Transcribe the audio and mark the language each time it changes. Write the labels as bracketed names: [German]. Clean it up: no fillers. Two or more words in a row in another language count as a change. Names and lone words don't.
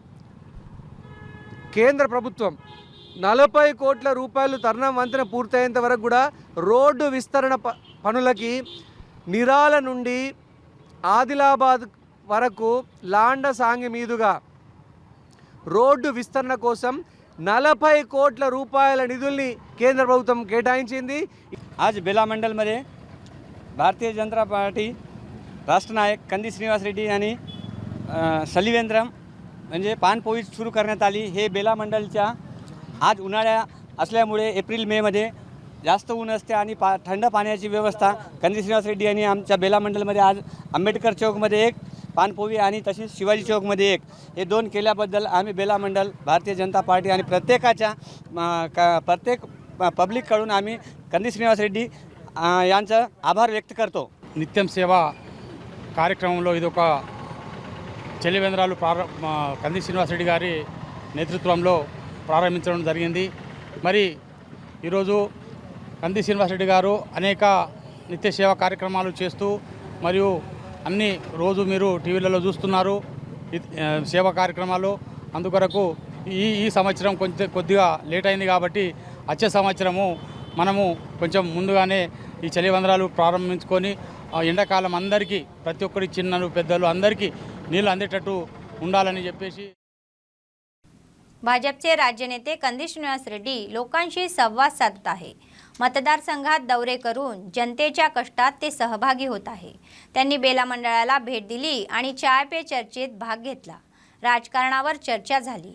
[Telugu] కేంద్ర ప్రభుత్వం 40 కోట్ల రూపాయలు తర్ణం వంతెన పూర్తయ్యేంత వరకు కూడా రోడ్డు విస్తరణ పనులకి నిరాల నుండి ఆదిలాబాద్ వరకు లాండ సాంగి మీదుగా రోడ్డు విస్తరణ కోసం 40 కోట్ల రూపాయల నిధుల్ని కేంద్ర ప్రభుత్వం కేటాయించింది. [Marathi] आज बेला मंडलमध्ये भारतीय जनता पार्टी राष्ट्र नायक कंदी श्रीनिवासरेड्डी यांनी चलिवेंद्रम म्हणजे पानपोळी सुरू करण्यात आली. हे बेला मंडलच्या आज उन्हाळ्या असल्यामुळे एप्रिल मेमध्ये जास्त ऊन असते आणि थंड पाण्याची व्यवस्था कंदी श्रीनिवासरेड्डी यांनी आमच्या बेला मंडलमध्ये आज आंबेडकर चौकमध्ये एक पानपोळी आणि तशीच शिवाजी चौकमध्ये एक हे 2 केल्याबद्दल आम्ही बेला मंडल भारतीय जनता पार्टी आणि प्रत्येक पब्लिककडून आम्ही कंदी श्रीनिवासरेड्डी यांचा आभार व्यक्त करतो. [Telugu] నిత్యం సేవ కార్యక్రమంలో ఇదొక చలివేంద్రాలు కంది శ్రీనివాసరెడ్డి గారి నేతృత్వంలో ప్రారంభించడం జరిగింది. మరి ఈరోజు కంది శ్రీనివాసరెడ్డి గారు అనేక నిత్య సేవా కార్యక్రమాలు చేస్తూ మరియు అన్ని రోజు మీరు టీవీలలో చూస్తున్నారు సేవా కార్యక్రమాలు. అందుకొరకు ఈ సంవత్సరం కొద్దిగా లేట్ అయింది కాబట్టి వచ్చే సంవత్సరము మనము కొంచెం ముందుగానే ఈ చలివేంద్రాలు ప్రారంభించుకొని ఎండాకాలం అందరికీ ప్రతి ఒక్కరి చిన్నలు పెద్దలు అందరికీ నీళ్ళు అందేటట్టు ఉండాలని చెప్పేసి. [Marathi] भाजपचे राज्य नेते कंदी श्रीनिवास रेड्डी लोकांशी संवाद साधत आहे. मतदारसंघात दौरे करून जनतेच्या कष्टात ते सहभागी होत आहे. त्यांनी बेला मंडळाला भेट दिली आणि [Hindi] चाय पे [Marathi] चर्चेत भाग घेतला. राजकारणावर चर्चा झाली.